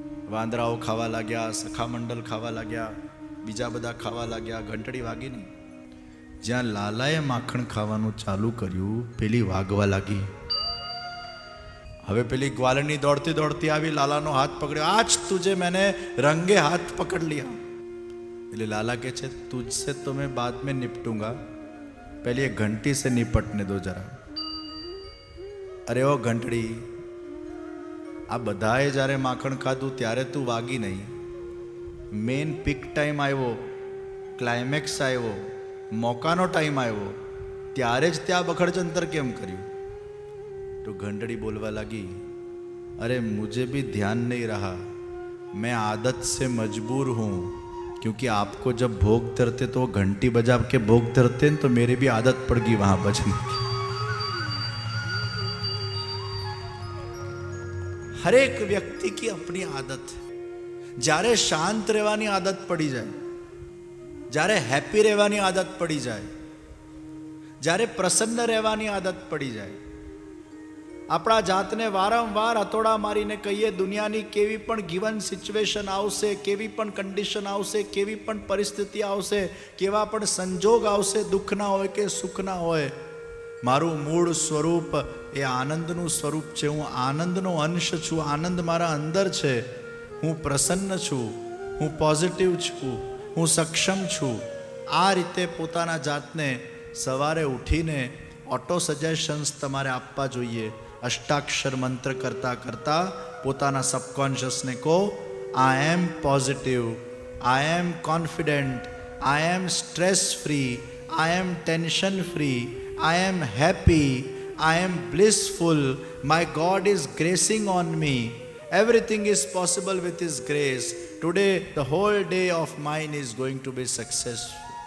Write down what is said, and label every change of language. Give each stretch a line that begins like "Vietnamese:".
Gujarati: વાંદરાઓ ખાવા લાગ્યા, સખા મંડળ ખાવા લાગ્યા, બીજા બધા ખાવા લાગ્યા, ઘંટડી વાગી નહીં. જ્યાં લાલાએ માખણ ખાવાનું ચાલુ કર્યું, પેલી વાગવા લાગી. હવે પેલી ગ્વાલની દોડતી દોડતી આવી, લાલાનો હાથ પકડ્યો.
Hindi: આજ તુझे मैंने रंगे हाथ पकड़ लिया.
Gujarati: એટલે લાલા કહે છે
Hindi: तुझसे तो मैं बाद में निपटूंगा, पहले ये घंटी से निपटने दो जरा.
Gujarati: અરે ઓ ઘંટડી, આ બધાએ જ્યારે માખણ ખાધું ત્યારે તું વાગી નહીં. મેન પીક ટાઈમ આવ્યો, ક્લાઇમેક્સ આવ્યો, મોકાનો ટાઈમ આવ્યો, ત્યારે જ ત્યાં બખડજંતર કેમ કર્યું?
Hindi: तो घंटड़ी बोलवा लगी, अरे मुझे भी ध्यान नहीं रहा, मैं आदत से मजबूर हूँ, क्योंकि आपको जब भोग धरते तो घंटी बजा के भोग धरते तो मेरी भी आदत पड़ गई वहां बजने की. हर एक व्यक्ति की अपनी आदत है.
Gujarati: જ્યારે શાંત રહેવાની આદત પડી જાય, જ્યારે હેપી રહેવાની આદત પડી જાય, જ્યારે પ્રસન્ન રહેવાની આદત પડી જાય, આપણા જાતને વારંવાર હતોડા મારીને કહીએ દુનિયાની કેવી પણ ગિવન સિચ્યુએશન આવશે, કેવી પણ કન્ડિશન આવશે, કેવી પણ પરિસ્થિતિ આવશે, કેવા પણ સંજોગ આવશે, દુઃખના હોય કે સુખના હોય, મારું મૂળ સ્વરૂપ એ આનંદનું સ્વરૂપ છે. હું આનંદનો અંશ છું, આનંદ મારા અંદર છે, હું પ્રસન્ન છું, હું પોઝિટિવ છું, હું સક્ષમ છું. આ રીતે પોતાના જાતને સવારે ઉઠીને ઓટો સજેશન્સ તમારે આપવા જોઈએ. અષ્ટાક્ષર મંત્ર કરતા કરતા પોતાના સબકોન્શિયસને કહો,
English: I am positive, I am confident, I am stress free, I am tension free, I am happy, I am blissful, my God is gracing on me, everything is possible with His grace. Today the whole day of mine is going to be successful.